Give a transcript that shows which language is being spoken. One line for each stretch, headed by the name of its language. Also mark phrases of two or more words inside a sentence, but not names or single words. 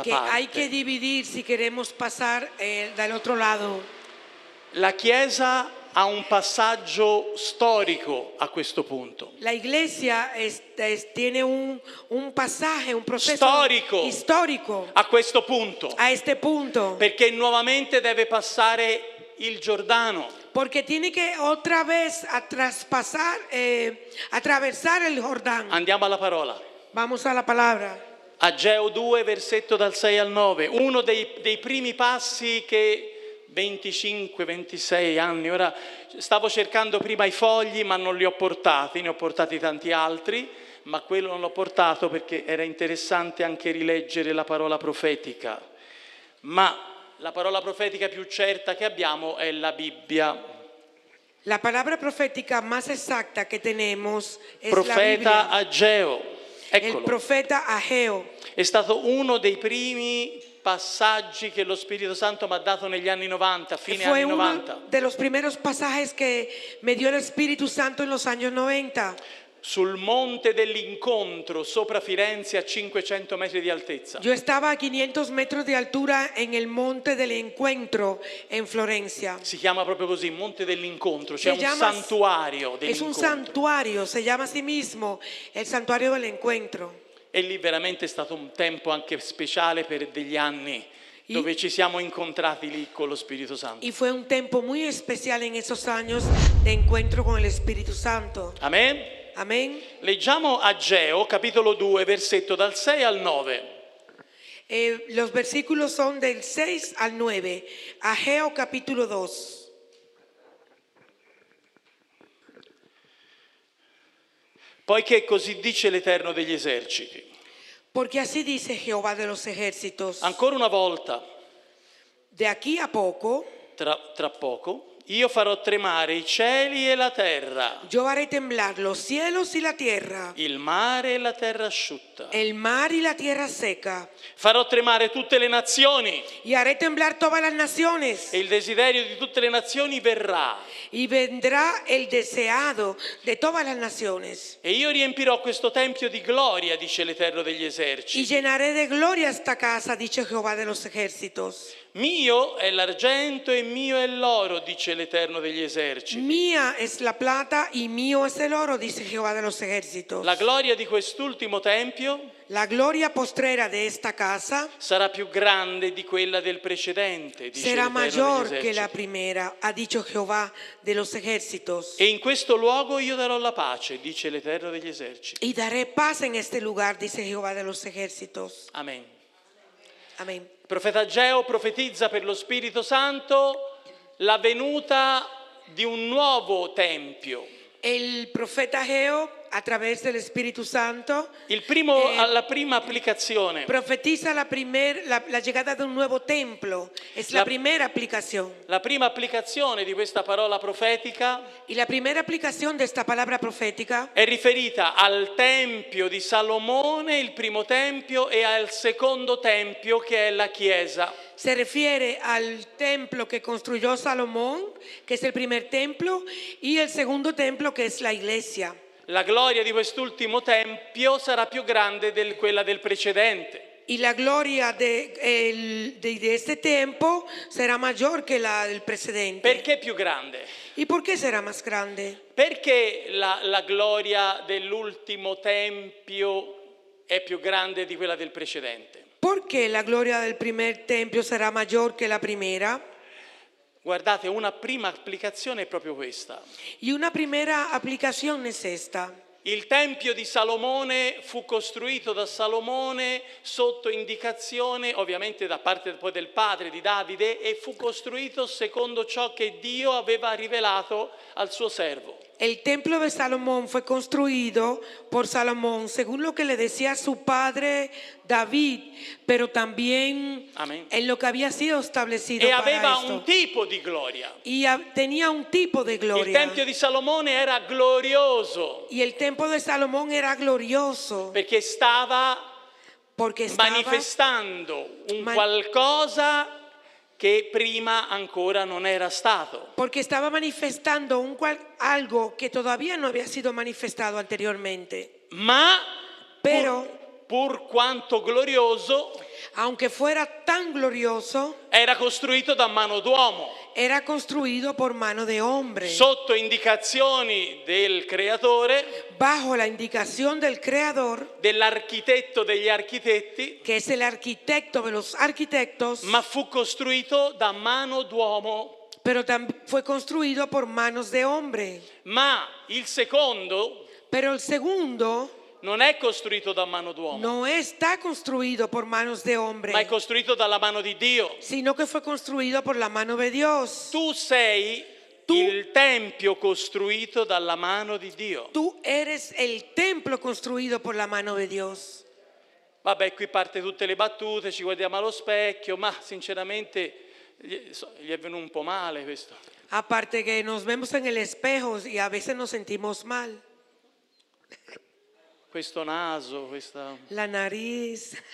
Spanish: que hay que parte. dividir si queremos pasar del otro lado.
Italian: La Chiesa ha un passaggio storico a questo punto.
Spanish: La iglesia tiene un pasaje, un proceso
Italian: Storico.
Spanish: histórico
Italian: A questo punto,
Spanish: a este punto,
Italian: perché nuovamente deve passare il Giordano.
Spanish: porque tiene que otra vez atravesar el Jordán.
Italian: Andiamo alla parola.
Spanish: Vamos a la palabra.
Italian: Ageo 2, versetto dal 6 al 9, uno dei primi passi che 25-26 anni, ora stavo cercando prima i fogli ma non li ho portati, ne ho portati tanti altri, ma quello non l'ho portato perché era interessante anche rileggere la parola profetica. Ma la parola profetica più certa che abbiamo è la Bibbia.
Spanish: La palabra profética más exacta que tenemos es la Profeta Biblia. Ageo, El
Italian: eccolo, profeta Ageo è stato uno dei primi passaggi che lo Spirito Santo mi ha dato negli anni 90, fine
Spanish: fue
Italian: anni
Spanish: uno
Italian: 90.
Spanish: de los primeros pasajes que me dio el Espíritu Santo en los años 90.
Italian: Sul monte dell'incontro sopra Firenze a 500 metri di altezza.
Spanish: Yo estaba a 500 metros de altura en el monte del encuentro en Florencia.
Italian: Si chiama proprio così, monte dell'incontro, c'è
Spanish: Se
Italian: un
Spanish: llama-
Italian: santuario
Spanish: Es un
Italian: dell'incontro.
Spanish: santuario, se llama a sí mismo el santuario del encuentro.
Italian: E lì veramente è stato un tempo anche speciale per degli anni, dove ci siamo incontrati lì con lo Spirito Santo.
Spanish: Y fue un tiempo muy especial en esos años de encuentro con el Espíritu Santo.
Italian: Amen?
Spanish: Amén.
Italian: Leggiamo Ageo, capitolo 2, versetto dal 6 al 9.
Spanish: Los versículos son del 6 al 9. Ageo capítulo 2.
Italian: Poiché così dice l'Eterno degli eserciti.
Spanish: Porque así dice Jehová de los ejércitos.
Italian: Ancora una volta,
Spanish: De aquí a poco
Italian: tra poco, io farò tremare i cieli e la terra,
Spanish: yo haré temblar los cielos y la tierra,
Italian: il mare e la terra asciutta.
Spanish: el mar y la tierra seca.
Italian: Farò tremare tutte le nazioni
Spanish: Y haré temblar todas las naciones.
Italian: e il desiderio di tutte le nazioni verrà.
Spanish: Y vendrá el deseado de todas las naciones.
Italian: E io riempirò questo tempio di gloria, dice l'Eterno degli
Spanish: Y
Italian: eserciti.
Spanish: llenaré de gloria esta casa, dice Jehová de los ejércitos.
Italian: Mio è l'argento e mio è l'oro, dice l'Eterno degli eserciti.
Spanish: Mía es la plata y mío es el oro, dice Jehová de los ejércitos.
Italian: La gloria di quest'ultimo tempio
Spanish: La gloria postrera de esta casa
Italian: sarà più grande di quella del precedente, dice
Spanish: será
Italian: l'Eterno
Spanish: mayor
Italian: degli
Spanish: que la
Italian: eserciti.
Spanish: primera, ha dicho Jehová de los ejércitos.
Italian: E in questo luogo io darò la pace, dice l'Eterno degli eserciti.
Spanish: Y daré paz en este lugar, dice Jehová de los ejércitos.
Italian: Amen.
Spanish: Amén.
Italian: Il profeta Ageo profetizza per lo Spirito Santo la venuta di un nuovo tempio.
Spanish: El profeta Ageo, a través del Espíritu Santo,
Italian: La prima applicazione.
Spanish: profetiza la llegada de un nuevo templo. Es la primera aplicación.
Italian: La prima applicazione di questa parola profetica
Spanish: Y la primera aplicación de esta palabra profética
Italian: è riferita al Tempio di Salomone, il primo Tempio, e al secondo Tempio che è la Chiesa.
Spanish: se refiere al templo que construyó Salomón, que es el primer templo, y el segundo templo, que es la iglesia.
Italian: La gloria di quest'ultimo Tempio sarà più grande di quella del precedente.
Spanish: Y la gloria de este tiempo será mayor que la del precedente.
Italian: Perché più grande?
Spanish: ¿Y por qué será más grande?
Italian: Perché la gloria dell'ultimo Tempio è più grande di quella del precedente?
Spanish: ¿Por qué la gloria del primer templo será mayor que la primera?
Italian: Guardate, una prima applicazione è proprio questa.
Spanish: Y una primera aplicación es esta.
Italian: Il Tempio di Salomone fu costruito da Salomone sotto indicazione, ovviamente da parte poi del padre di Davide, e fu costruito secondo ciò che Dio aveva rivelato al suo servo.
Spanish: El templo de Salomón fue construido por Salomón según lo que le decía su padre David, pero también Amén. en lo que había sido establecido
Italian: E
Spanish: para
Italian: aveva
Spanish: esto.
Italian: un tipo di gloria.
Spanish: Y tenía un tipo de
Italian: Il
Spanish: gloria.
Italian: Tempio di Salomone era glorioso
Spanish: Y el templo de Salomón era glorioso
Italian: perché stava
Spanish: porque estaba
Italian: manifestando un Ma- qualcosa che prima ancora non era stato.
Spanish: manifestando algo que todavía no había sido manifestado anteriormente.
Italian: Ma
Spanish: Pero
Italian: pur quanto glorioso,
Spanish: aunque fuera tan glorioso,
Italian: era costruito da mano d'uomo,
Spanish: era construido por mano de hombre,
Italian: sotto indicazioni del creatore,
Spanish: bajo la indicación del Creador,
Italian: dell'architetto degli architetti,
Spanish: que es el arquitecto de los arquitectos,
Italian: ma fu costruito da mano d'uomo.
Spanish: pero también fue construido por manos de hombre.
Italian: Ma il secondo
Spanish: Pero el segundo
Italian: non è costruito da mano d'uomo,
Spanish: no está construido por manos de hombre,
Italian: ma è costruito dalla mano di Dio.
Spanish: sino que fue construido por la mano de Dios.
Italian: Tu sei il tempio costruito dalla mano di Dio.
Spanish: Tú eres el templo construido por la mano de Dios.
Italian: Vabbè, qui parte tutte le battute, ci guardiamo allo specchio, ma sinceramente gli è venuto un po' male questo.
Spanish: Aparte que nos vemos en el espejo y a veces nos sentimos mal.
Italian: Questo naso, questa...
Spanish: La nariz,